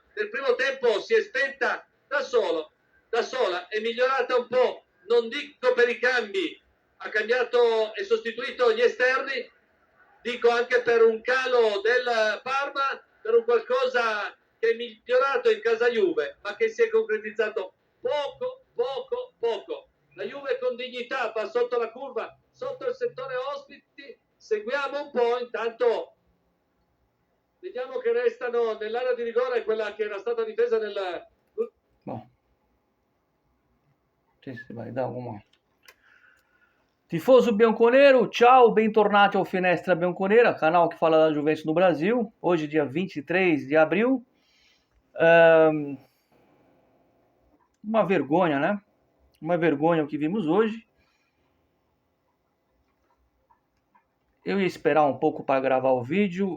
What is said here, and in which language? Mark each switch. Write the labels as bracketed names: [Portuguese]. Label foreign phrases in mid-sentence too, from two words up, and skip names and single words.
[Italian] Nel primo tempo si è spenta da sola, è migliorata un po', non dico per i cambi, ha cambiato e sostituito gli esterni, dico anche per un calo del Parma, per un qualcosa che è migliorato in casa Juve, ma che si è concretizzato poco. La Juve con dignità va sotto la curva, sotto il settore ospiti, seguiamo un po', intanto vediamo che restano nell'area di rigore quella che era stata difesa nel... [Portuguese] Bom. Não sei se vai dar alguma. [Italian] Tifoso Bianconero, [Portuguese] tchau, bentornati ao Finestra Bianconera, canal que fala da Juventus no Brasil. Hoje, dia 23 de abril. Uma vergonha, né? Uma vergonha o que vimos hoje. Eu ia esperar um pouco para gravar o vídeo.